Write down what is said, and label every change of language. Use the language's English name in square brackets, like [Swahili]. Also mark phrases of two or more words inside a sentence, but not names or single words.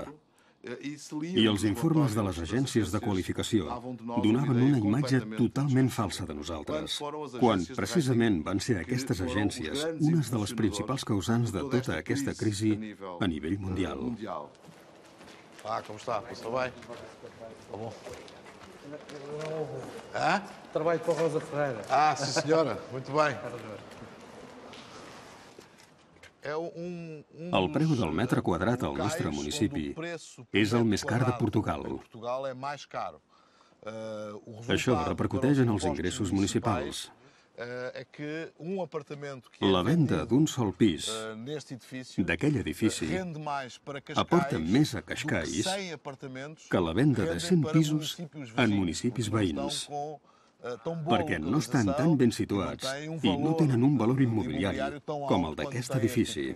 [Catalan] I els informes de les agències de qualificació donaven una imatge totalment falsa de nosaltres, quan precisament van ser aquestes agències unes de les principals causants de tota aquesta crisi a nivell mundial. Com està? Està bé? [Portuguese] Tá bom. Trabalho para a Rosa Ferreira. Sim senhora, muito bem. [Catalan] El preu del metre quadrat al nostre municipi és el més car de Portugal. Això repercuteix en els ingressos municipals. La venda d'un sol pis d'aquell edifici aporta més a Cascais que la venda de 100 pisos en municipis veïns, perquè no estan tan ben situats i no tenen un valor immobiliari com el d'aquest edifici.